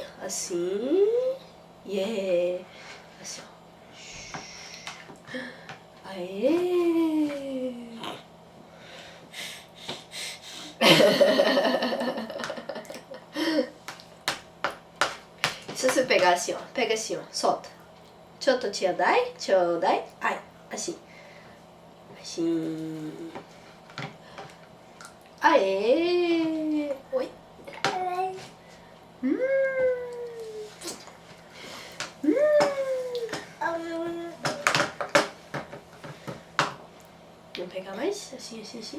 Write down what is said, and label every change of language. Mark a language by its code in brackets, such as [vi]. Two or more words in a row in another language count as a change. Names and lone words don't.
[pt] Assim. Yeah! Assim, ó. Aê! Se você pegar assim, ó. Pega assim, ó. Solta. [ja] ちょっとちょうだい、ちょうだい. [pt] Ai, assim. Assim. Aê! Oi. Vamos pegar mais? Assim, assim, assim.